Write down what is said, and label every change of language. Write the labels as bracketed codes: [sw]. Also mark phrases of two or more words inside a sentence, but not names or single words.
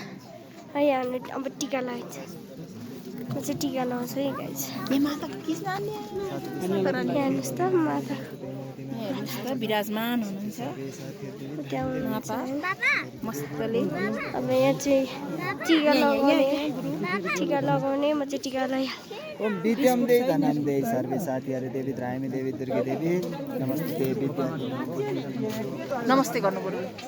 [ne] यहाँ अब टिका लगाइन्छ म चाहिँ टिका लगाउँछु है गाइस यहाँ माता कृष्ण हेर्नुहोस् त माता हेर्नुहोस् त विराजमान हुनुहुन्छ त्यहाँ हुनुहुन्छ होइन? मस्तले अब यहाँ चाहिँ टिका लगाउने म चाहिँ टिका लगाइहाल्छु [sa] ओम विद्यम दे धनम दे सर्वे साथीहरु देवी त्रायमी देवी दुर्गे देवी नमस्ते विद्या [ne] नमस्ते गर्नु पर्यो